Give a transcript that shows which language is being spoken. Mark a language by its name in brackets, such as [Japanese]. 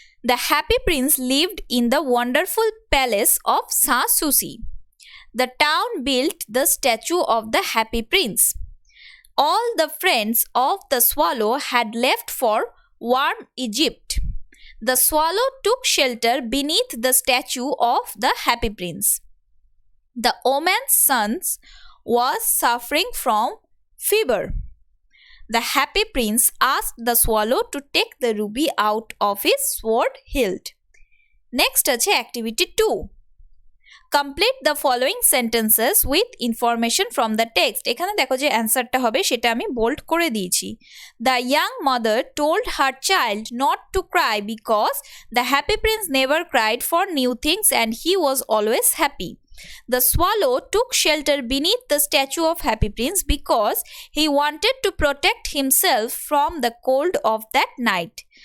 [English] The happy prince lived in the wonderful palace of Sanssouci. The town built the statue of the happy prince. All the friends of the swallow had left for warm Egypt. The swallow took shelter beneath the statue of the happy prince. The omen's son was suffering from fever. The happy prince asked the swallow to take the ruby out of his sword hilt. Next [Bangla] আছে [English] activity 2. Complete the following sentences with information from the text. [Bangla] এখানে দেখো যে অ্যান্সারটা হবে সেটা আমি bold করে দিয়েছি। [English] The young mother told her child not to cry because the happy prince never cried for new things and he was always happy. The swallow took shelter beneath the statue of happy prince because he wanted to protect himself from the cold of that night.